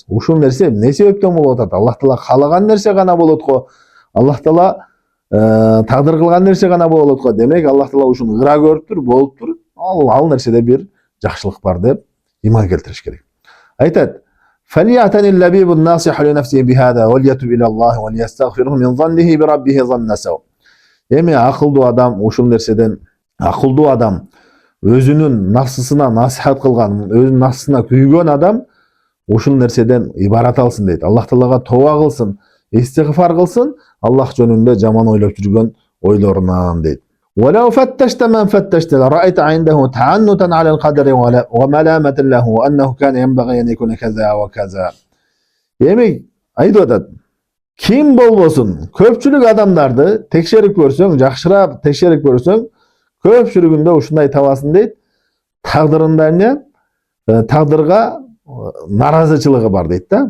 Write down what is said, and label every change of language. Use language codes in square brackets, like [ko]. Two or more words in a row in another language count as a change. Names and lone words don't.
[ky] Ушул нерсе эмне себептен болуп атат? Аллах Таала каалаган нерсе гана болот го. Аллах Таала тагдыр кылган нерсе гана болот го. Демек Аллах Таала ушуну ыра көрүптүр, болуптур. Ал нерседе бир жакшылык бар деп иман келтириш керек. [ar] Айтат: "فليعتن اللبيب الناصح لنفسه بهذا وليتب إلى الله وليستغفره من ظنه بربه ظن السوء." [ky] Эми акылдуу адам ушул нерседен, акылдуу адам, өзүнүн нафсысына насихат кылган, өзүнүн нафсысына күйгөн адам ушул нерседен ибарат алсын дейт. Аллах Таалага тооба кылсын, истигфар кылсын, Аллах жөнүндө жаман ойлоп жүргөн ойлорунан дейт. [ar] ولو فتشت من فتشت لرأيت عنده تعنتا على القدر وملامة له وأنه كان ينبغي أن يكون كذا وكذا. [ky] Эми айтып атат, ким болбосун, көпчүлүк адамдарды текшерип көрсөң, жакшырап текшерип көрсөң, көпчүлүгүндө ушундай табасың дейт. Тагдырында эмне? Тагдырга наразычылыгы бар дейт да.